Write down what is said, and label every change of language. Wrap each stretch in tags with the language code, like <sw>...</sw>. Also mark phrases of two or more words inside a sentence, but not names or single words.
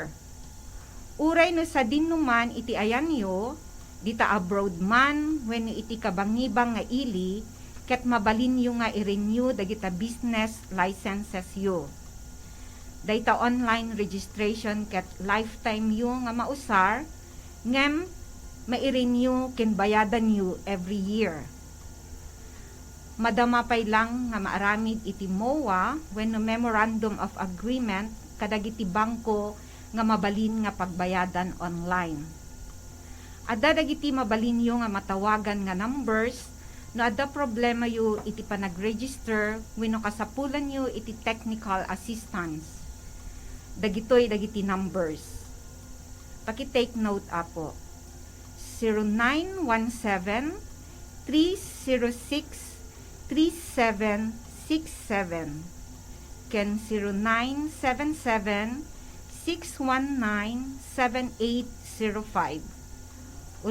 <ilo>Uray no sa dinuman iti ayan yo, dita abroad man wenno iti kabangibang nga ili, ket mabalin yo nga i-renew dagita</ilo> <en>business licenses</en> <ilo>yo. Dayta</ilo> <en>online registration</en> <ilo>ket lifetime yo nga mausar, ngem mai-renew ken bayadan yo</ilo> <en>every year.</en> <ilo>Madama pay lang nga maaramid iti MOA wenno</ilo> <en>Memorandum of Agreement</en> <ilo>kadagiti bangko nga mabalin nga pagbayadan online. Adda dagiti mabalin yo nga matawagan nga numbers no adda problema yo iti panag-register wenno kasapulan yo iti</ilo> <en>technical assistance.</en> <ilo>Dagitoy dagiti numbers. Paki-</ilo> <en>take note</en> <ilo>apo. 0917 306 3767 ken 0977-619-7805.</ilo>